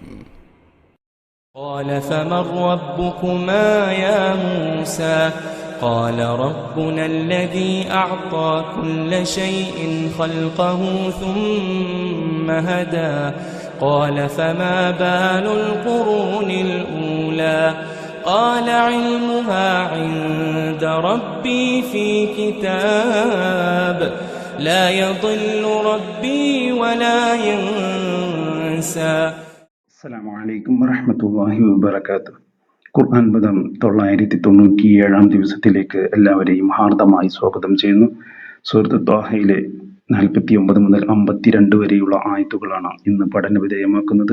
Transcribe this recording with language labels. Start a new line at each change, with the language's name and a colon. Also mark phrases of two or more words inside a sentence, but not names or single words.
Arabic: قال فمن ربكما يا موسى قال ربنا الذي أعطى كل شيء خلقه ثم هدى قال فما بال القرون الأولى قال علمها عند ربي في كتاب لا يضل ربي ولا ينسى. السلام عليكم ورحمة الله وبركاته.
Malayalam: ഖുർആൻ പദം 997 ദിവസത്തിലേക്ക് എല്ലാവരെയും ഹാർദമായി സ്വാഗതം ചെയ്യുന്നു. സൂറത്ത് ത്വാഹയിലെ 49 മുതൽ 52 വരെയുള്ള ആയത്തുകളാണ് ഇന്ന് പഠന വിധേയമാക്കുന്നത്.